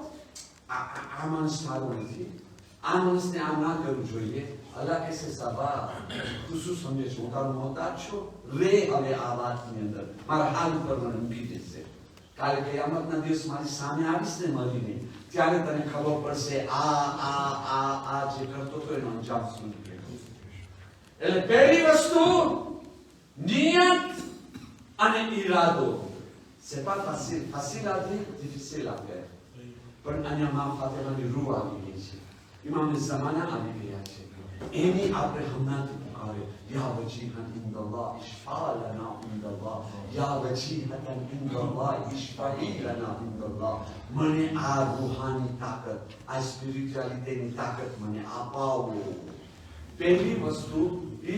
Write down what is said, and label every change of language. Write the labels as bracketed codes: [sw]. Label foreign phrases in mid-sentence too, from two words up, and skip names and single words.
[gu] આ માણસ સારો નથી આ માણસને આમ ના કરવું જોઈએ અલ્લાહ કહેશે સાબા તું શું સમજે છો હું તારો મોહતાજ છું રે હવે આ વાતની અંદર મારા હાલ ઉપર મને મૂકી દેશે કાલે કયામતના દિવસ મારી સામે આવીશ ને મળીને ત્યારે તને ખબર પડશે આ જે કરતો હતો એનો અંજામ શું એટલે પહેલી વસ્તુ નિયત અને ઈરાદો [fr] c'est pas facile facile à dire difficile à faire [gu] પણ અહીંયા મા ફાતિમાની રૂહ આવી ગઈ છે ઇમામ ઝમાના આવી ગયા છે એની આપણે હમણાંથી પુકારે [ar] يا وجيهاً عند الله اشفع لنا عند الله يا وجيهاً عند الله اشفعي لنا عند الله [gu] મને આ રૂહાની તાકાત આ સ્પિરિચ્યુઆલિટીની તાકાત મને અપાવો પહેલી વસ્તુ એ